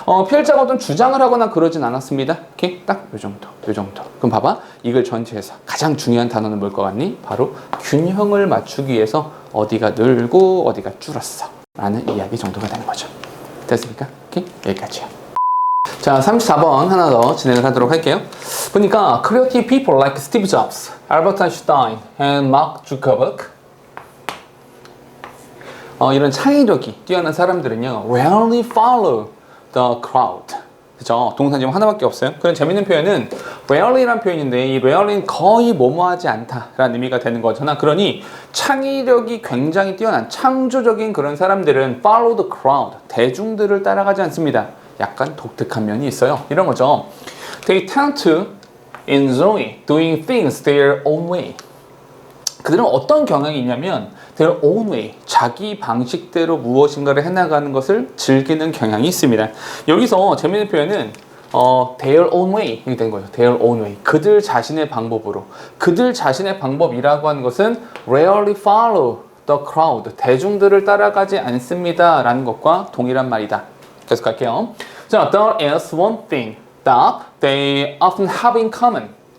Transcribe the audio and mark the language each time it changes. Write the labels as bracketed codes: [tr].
[ko] 필자가 어떤 주장을 하거나 그러진 않았습니다. 오케이? 딱 요 정도. 그럼 봐봐. 이걸 전체에서 가장 중요한 단어는 뭘 것 같니? 바로 균형을 맞추기 위해서 어디가 늘고 어디가 줄었어 라는 이야기 정도가 되는 거죠. 됐습니까? 오케이? 여기까지요. 자, 34번 하나 더 진행을 하도록 할게요. [en] 보니까 creative people like Steve Jobs, Albert Einstein, and Mark Zuckerberg, [ko] 이런 창의력이 뛰어난 사람들은요, [en] rarely follow the crowd. [ko] 그죠? 동사 지금 하나밖에 없어요. 그런 재밌는 표현은 rarely란 표현인데 이 rarely는 거의 뭐뭐하지 않다라는 의미가 되는 거잖아. 그러니 창의력이 굉장히 뛰어난 창조적인 그런 사람들은 follow the crowd, 대중들을 따라가지 않습니다. 약간 독특한 면이 있어요. 이런 거죠. [en] They tend to enjoy doing things their own way. [ko] 그들은 어떤 경향이 있냐면 their own way, 자기 방식대로 무엇인가를 해나가는 것을 즐기는 경향이 있습니다. 여기서 재미있는 표현은 their own way 이렇게 된 거죠. their own way. 그들 자신의 방법으로. 그들 자신의 방법이라고 하는 것은 [en] rarely follow the crowd. [ko] 대중들을 따라가지 않습니다. 라는 것과 동일한 말이다. 계속 갈게요. [en] 자, there is one thing that they often have in common.